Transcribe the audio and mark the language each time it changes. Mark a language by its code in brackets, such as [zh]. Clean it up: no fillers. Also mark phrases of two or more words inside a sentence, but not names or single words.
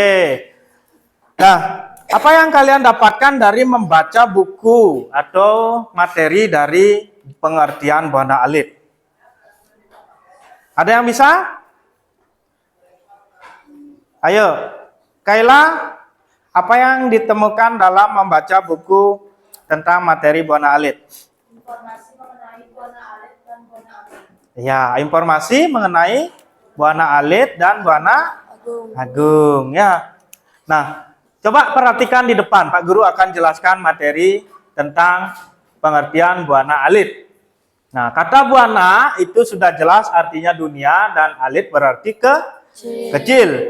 [id] Nah, apa yang kalian dapatkan dari membaca buku atau materi dari pengertian Buana Alit? Ada yang bisa? Ayo, Kaila, apa yang ditemukan dalam membaca buku tentang materi Buana Alit? Informasi mengenai Buana Alit dan Buana Agung. Ya, informasi mengenai Buana Alit dan Buana Agung. Ya. Nah, coba perhatikan di depan. Pak Guru akan jelaskan materi tentang pengertian Buana Alit. Nah, kata Buana itu sudah jelas artinya dunia dan Alit berarti kecil.